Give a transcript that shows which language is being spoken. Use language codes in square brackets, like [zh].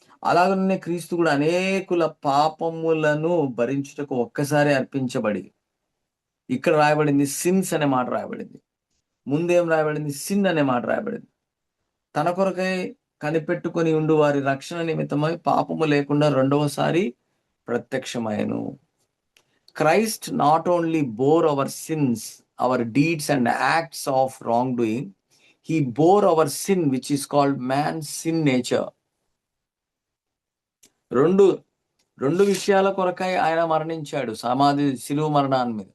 [te] అలాగనే క్రీస్తు కూడా అనేకుల పాపములను భరించుటకు ఒక్కసారి అర్పించబడి, ఇక్కడ రాయబడింది సిన్స్ అనే మాట రాయబడింది. ముందేం రాయబడింది? సిన్ అనే మాట రాయబడింది. తన కొరకై కనిపెట్టుకొని ఉండు వారి రక్షణ నిమిత్తమై పాపము లేకుండా రెండవసారి ప్రత్యక్షమయ్యను. [en] Christ not only bore our sins, our deeds and acts of wrongdoing, he bore our sin, which is called man's sin nature. [te] రెండు విషయాల కొరకై ఆయన మరణించాడు శిలువ మరణాన్ని మీద.